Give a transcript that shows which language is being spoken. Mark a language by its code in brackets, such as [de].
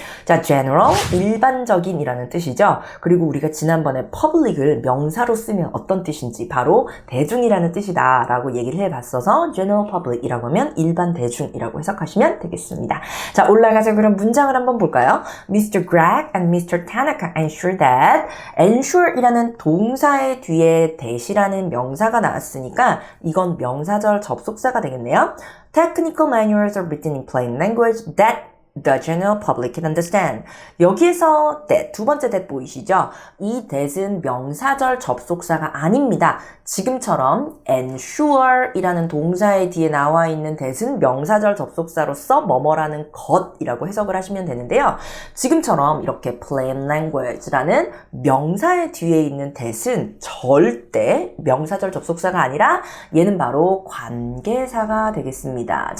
[ko] 자, general, 일반적인 이라는 뜻이죠. 그리고 우리가 지난번에 public을 명사로 쓰면 어떤 뜻인지 바로 대중이라는 뜻이다 라고 얘기를 해봤어서 general public이라고 하면 일반 대중이라고 해석하시면 되겠습니다. 자, 올라가서 그럼 문장을 한번 볼까요? [en] Mr. Greg and Mr. Tanaka ensure that [ko] ensure이라는 동사의 뒤에 that이라는 명사가 나왔으니까 이건 명사절 접속사가 되겠네요. [en] Technical manuals are written in plain language that the general public can understand. [ko] 여기에서 that, 두 번째 that 보이시죠? 이 that은 명사절 접속사가 아닙니다. 지금처럼 ensure 이라는 동사의 뒤에 나와 있는 that은 명사절 접속사로서 뭐뭐라는 것이라고 해석을 하시면 되는데요. 지금처럼 이렇게 plain language라는 명사의 뒤에 있는 that은 절대 명사절 접속사가 아니라 얘는 바로 관계사가 되겠습니다.